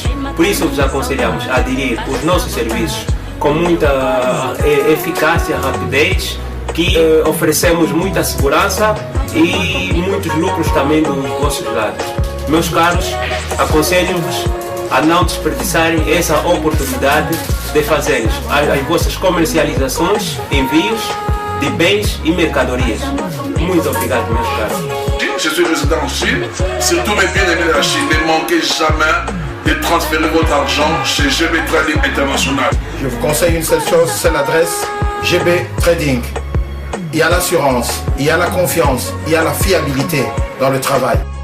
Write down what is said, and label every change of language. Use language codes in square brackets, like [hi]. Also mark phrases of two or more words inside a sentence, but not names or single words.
[pt] Por isso vos aconselhamos a aderir os nossos serviços com muita eficácia, rapidez, que oferecemos muita segurança e muitos lucros também dos vossos lados. Meus caros, aconselho-vos a não desperdiçarem essa oportunidade de fazerem as vossas comercializações, envios de bens e mercadorias. Muito obrigado, meus caros. [fr] Je suis résident en Chine, surtout mes bien-aimés de la Chine, ne manquez jamais et transférez votre argent chez GB Trading International. Je vous conseille une seule chose, c'est l'adresse GB Trading. Il y a l'assurance, il y a la confiance, il y a la fiabilité dans le travail.